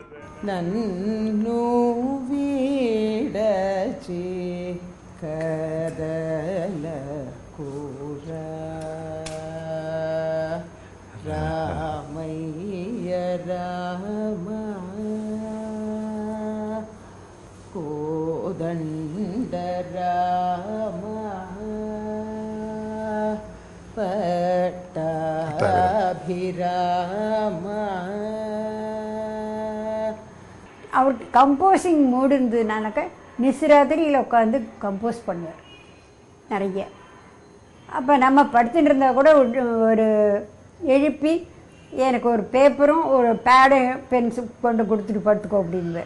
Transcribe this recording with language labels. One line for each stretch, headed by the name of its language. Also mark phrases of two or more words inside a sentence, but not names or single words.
Telugu: నన్ను విడచి కదల కూర రామయ్య రామ కోదండ రామ పట్టాభిరామ.
Tamil: அவருக்கு
English: composing mood
Tamil: இருந்ததுனாக்க நிசிராத்திரியில் உட்காந்து கம்போஸ் பண்ணுவார் நிறைய. அப்போ நம்ம படுத்துட்டு இருந்தால் கூட ஒரு எழுப்பி எனக்கு ஒரு பேப்பரும் ஒரு பேடு பென்சில் கொண்டு கொடுத்துட்டு படுத்துக்கோ அப்படின்வார்.